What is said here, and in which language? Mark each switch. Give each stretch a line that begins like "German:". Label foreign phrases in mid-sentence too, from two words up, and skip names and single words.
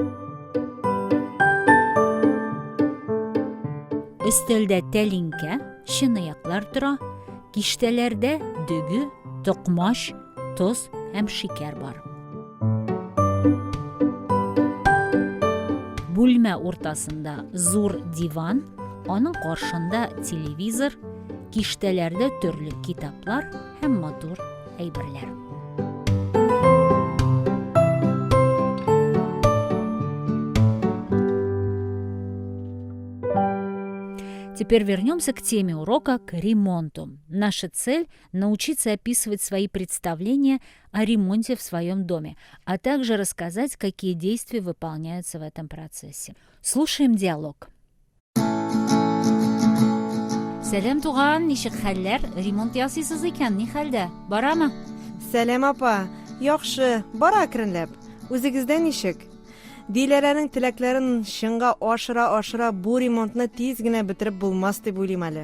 Tatar: Өстәлдә тәлинкә, чынаяклар тора, киштәләрдә дөге, токмаш, тоз һәм шикәр бар. Бүлмә уртасында зур диван, аның каршында телевизор, киштәләрдә төрле китаплар һәм матур әйберләр.
Russian: Теперь вернемся к теме урока, к ремонту. Наша цель – научиться описывать свои представления о ремонте в своем доме, а также рассказать, какие действия выполняются в этом процессе. Слушаем диалог.
Tatar: Сәлем, туган, ничек хәлләр? Ремонт ясыйсыз икән, ни хәлдә? Барамы? Сәлем, апа. Яхшы, бара әкренләп. Үзегездән ничек? Диләрәнең теләкләрен шыңга ашыра бу ремонтны тиз генә бетереп булмас дип уйлыйм әле.